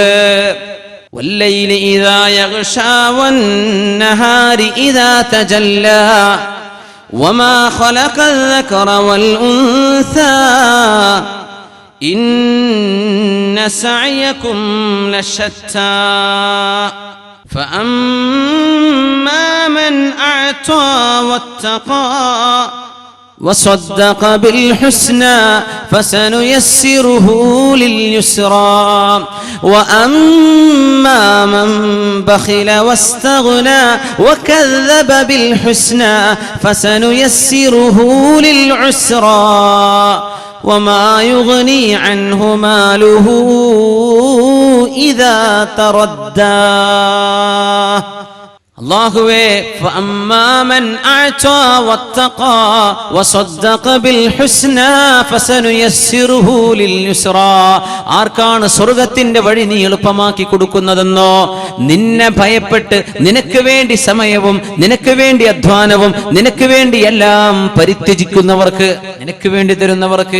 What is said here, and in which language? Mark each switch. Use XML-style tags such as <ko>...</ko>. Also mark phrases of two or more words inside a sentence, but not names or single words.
<ar>والليل إذا يغشى والنهار إذا تجلى وما خلق الذكر والأنثى إن سعيكم لشتى فأما من أعطى واتقى وصدق بالحسنى فسنيسره لليسرى وأما من بخل واستغنى وكذب بالحسنى فسنيسره للعسرى وما يغني عنه ماله إذا تردى. അല്ലാഹുവേ فأما من أعطى واتقى وصدق بالحسنى فسنيسره لليسرى.</ar> <ml>ആർക്കാണ് സ്വർഗ്ഗത്തിന്റെ വഴി നീ എളുപ്പമാക്കി കൊടുക്കുന്നതെന്നോ, നിന്നെ ഭയപ്പെട്ട് നിനക്ക് വേണ്ടി സമയവും നിനക്ക് വേണ്ടി അധ്വാനവും നിനക്ക് വേണ്ടി എല്ലാം പരിത്യജിക്കുന്നവർക്ക്, നിനക്ക് വേണ്ടി തരുന്നവർക്ക്.</ml>